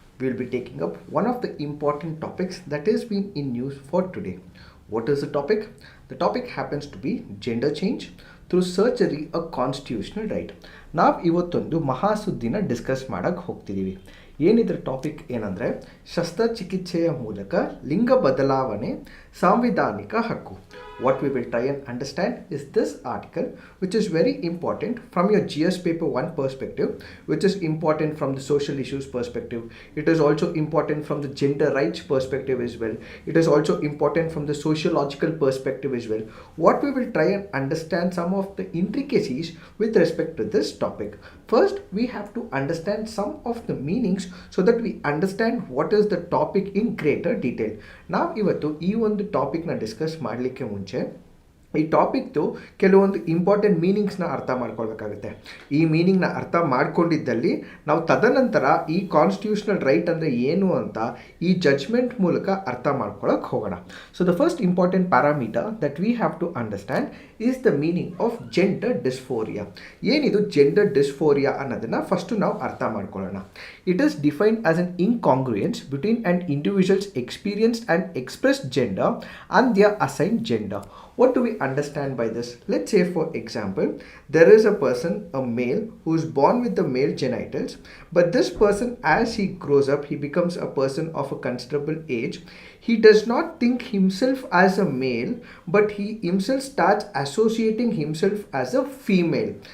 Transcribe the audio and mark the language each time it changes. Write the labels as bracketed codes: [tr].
[en] We'll be taking up one of the important topics that has been in news for today. What is the topic? The topic happens to be gender change through surgery a constitutional right. [kn] ನಾವು ಇವತ್ತೊಂದು ಮಹಾಸುದ್ದಿನ discuss ಮಾಡಕ್ಕೆ ಹೋಗ್ತಿದ್ದೀವಿ. ಏನಿದ್ರ topic ಏನಂದರೆ ಶಸ್ತ್ರಚಿಕಿತ್ಸೆಯ ಮೂಲಕ ಲಿಂಗ ಬದಲಾವಣೆ ಸಾಂವಿಧಾನಿಕ ಹಕ್ಕು. [en] What we will try and understand is this article, which is very important from your GS paper 1 perspective, which is important from the social issues perspective. It is also important from the gender rights perspective as well. It is also important from the sociological perspective as well. What we will try and understand some of the intricacies with respect to this topic. First, we have to understand some of the meanings so that we understand what is the topic in greater detail. [kn] ನಾವು ಇವತ್ತು ಈ ಒಂದು ಟಾಪಿಕ್ನ discuss ಮಾಡಲಿಕ್ಕೆ ಮುಂಚೆ ಈ ಟಾಪಿಕ್ದು ಕೆಲವೊಂದು important ಮೀನಿಂಗ್ಸ್ನ ಅರ್ಥ ಮಾಡ್ಕೊಳ್ಬೇಕಾಗುತ್ತೆ. ಈ ಮೀನಿಂಗ್ನ ಅರ್ಥ ಮಾಡ್ಕೊಂಡಿದ್ದಲ್ಲಿ ನಾವು ತದನಂತರ ಈ ಕಾನ್ಸ್ಟಿಟ್ಯೂಷನಲ್ ರೈಟ್ ಅಂದರೆ ಏನು ಅಂತ ಈ ಜಡ್ಜ್ಮೆಂಟ್ ಮೂಲಕ ಅರ್ಥ ಮಾಡ್ಕೊಳಕ್ಕೆ ಹೋಗೋಣ. [en] So the first important parameter that we have to understand is the meaning of gender dysphoria. [kn] ಏನಿದು ಜೆಂಡರ್ ಡಿಸ್ಫೋರಿಯಾ ಅನ್ನೋದನ್ನು ಫಸ್ಟು ನಾವು ಅರ್ಥ ಮಾಡ್ಕೊಳ್ಳೋಣ. [en] It is defined as an incongruence between an individual's experienced and expressed gender and their assigned gender. What do we understand by this? Let's say, for example, there is a person, a male, who is born with the male genitals, but this person, as he grows up, he becomes a person of a considerable age. He does not think himself as a male, but he himself starts associating himself as a female.